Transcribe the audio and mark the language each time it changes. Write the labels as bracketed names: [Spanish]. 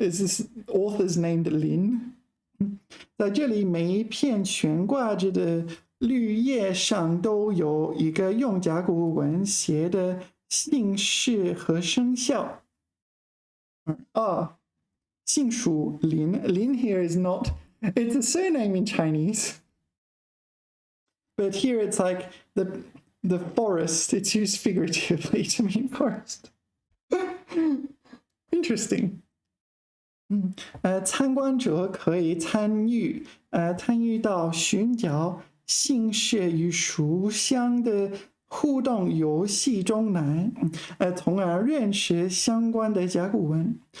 [English] Is this author's named Lin? [Chinese] 在这里，每一片悬挂着的绿叶上都有一个用甲骨文写的姓氏和生肖。杏树林 [English] Lin here is not It's a surname in Chinese. But here it's like the forest. It's used figuratively to mean forest. Interesting. [Chinese] 参观者可以参与到寻找姓氏与书香的互动游戏中来，从而认识相关的甲骨文。